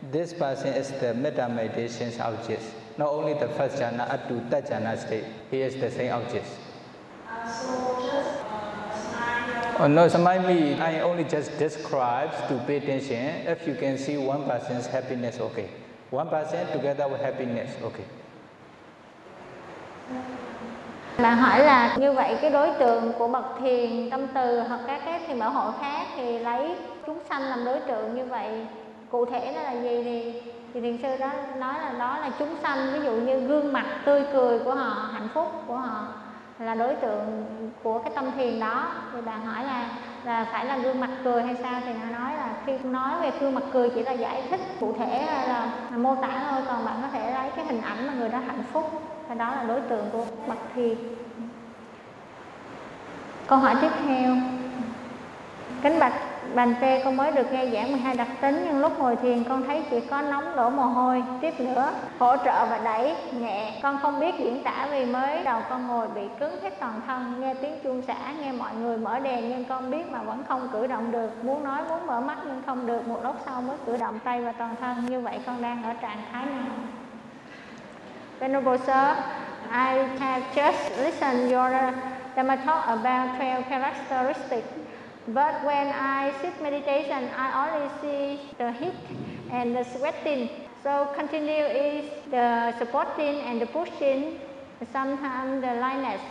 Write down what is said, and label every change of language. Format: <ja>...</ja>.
<en>This person is the metta meditation's object. Not only the first jhana, up to third jhana state, he is the same object. So just smile. Oh, no, smile me. I only just describe to pay attention. If you can see one person's happiness, okay. One person together with happiness, okay.</en> <vi>Bạn hỏi là như vậy cái đối tượng của bậc thiền tâm từ hoặc các cái thiền bảo hộ khác thì lấy chúng sanh làm đối tượng như vậy. Cụ thể đó là gì thì thiền sư đó nói là đó là chúng sanh, ví dụ như gương mặt tươi cười của họ, hạnh phúc của họ là đối tượng của cái tâm thiền đó. Thì bạn hỏi là phải là gương mặt cười hay sao, thì nó nói là khi nói về gương mặt cười chỉ là giải thích cụ thể hay là mô tả thôi, còn bạn có thể lấy cái hình ảnh mà người đó hạnh phúc, thì đó là đối tượng của bậc thiền. Câu hỏi tiếp theo. Kính bạch Bàn Tê, con mới được nghe giảng 12 đặc tính, nhưng lúc ngồi thiền con thấy chỉ có nóng đổ mồ hôi, tiếp nữa hỗ trợ và đẩy nhẹ. Con không biết diễn tả vì mới đầu con ngồi bị cứng hết toàn thân, nghe tiếng chuông xả, nghe mọi người mở đèn nhưng con biết mà vẫn không cử động được, muốn nói muốn mở mắt nhưng không được, một lúc sau mới cử động tay và toàn thân. Như vậy con đang ở trạng thái nào?</vi> <en>Venerable Sir, I have just listened your Dhamma talk about 12 characteristics. But when I sit meditation, I only see the heat and the sweating. So continue is the supporting and the pushing, sometimes the lightness.</en>